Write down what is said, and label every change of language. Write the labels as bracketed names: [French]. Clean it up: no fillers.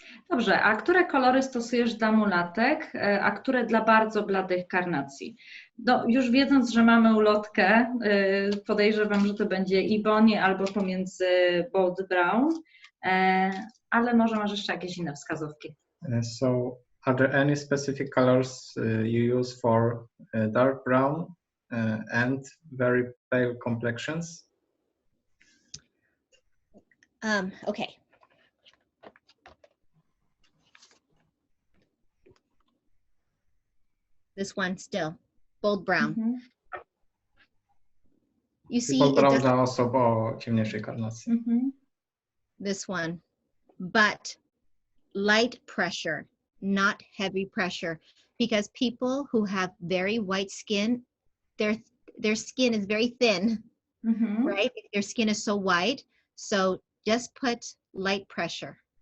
[Polish] Dobrze, a które kolory stosujesz dla mulatek, a które dla bardzo bladych karnacji? No, już wiedząc, że mamy ulotkę, podejrzewam, że to będzie Ebony albo pomiędzy Bold Brown, ale może masz jeszcze jakieś inne wskazówki. [English] So, are there any specific colors you use for dark brown and very pale complexions? Okay. This one still, bold brown. You see, [Polish] Bold brown dla osób o ciemniejszej karnacji. [English] This one, but light pressure, not heavy pressure, because people who have very white skin, their skin is very thin, right? Their skin is so white, so just put light pressure.